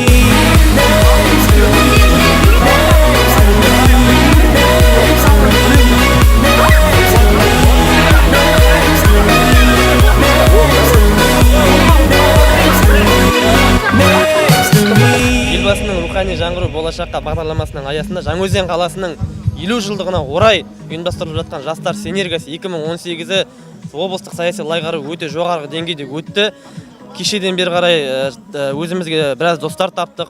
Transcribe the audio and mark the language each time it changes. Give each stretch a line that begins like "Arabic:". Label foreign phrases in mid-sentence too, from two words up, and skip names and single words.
English: Next to me. Next to me. Next to me. Next to me. Next to me. Next to me.
Kazakh: Елбасының рухани жаңғыру болашаққа бағдарламасының аясында Жаңаөзен қаласының 50 жылдығына орай ұйымдастырылып жатқан Жастар Синергиясы 2018-і облыстық саяси лагері өте жоғарғы деңгейде өтті. Кешеден бері қарай өзімізге біраз достар таптық.